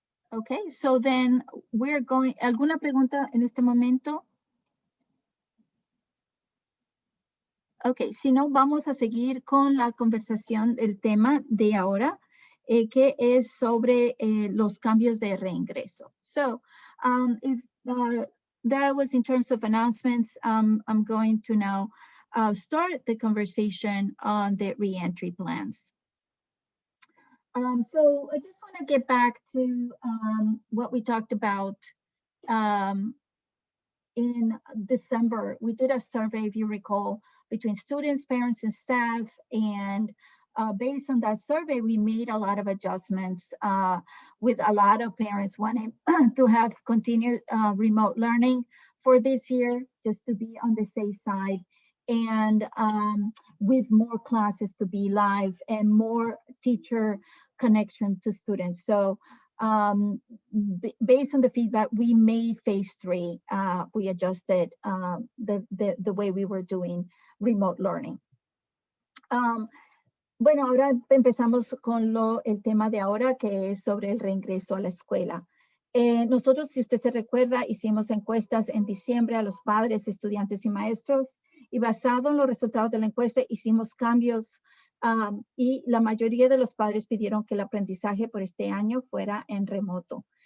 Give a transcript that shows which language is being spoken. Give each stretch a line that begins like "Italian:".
English: Okay, so then we're going, ¿alguna pregunta en este momento?
Spanish: Ok, si no, vamos a seguir con la conversación del tema de ahora, que es sobre los cambios de reingreso.
English: So, if that was in terms of announcements, I'm going to now start the conversation on the reentry plans. So I just want to get back to what we talked about in December. We did a survey, if you recall, between students, parents, and staff. And based on that survey, we made a lot of adjustments with a lot of parents wanting to have continued remote learning for this year, just to be on the safe side. And with more classes to be live and more teacher connection to students. So based on the feedback, we made phase 3. We adjusted the way we were doing remote learning.
Spanish: Bueno, ahora empezamos con el tema de ahora, que es sobre el reingreso a la escuela. Nosotros, si usted se recuerda, hicimos encuestas en diciembre a los padres, estudiantes y maestros, y basado en los resultados de la encuesta hicimos cambios y la mayoría de los padres pidieron que el aprendizaje por este año fuera en remoto.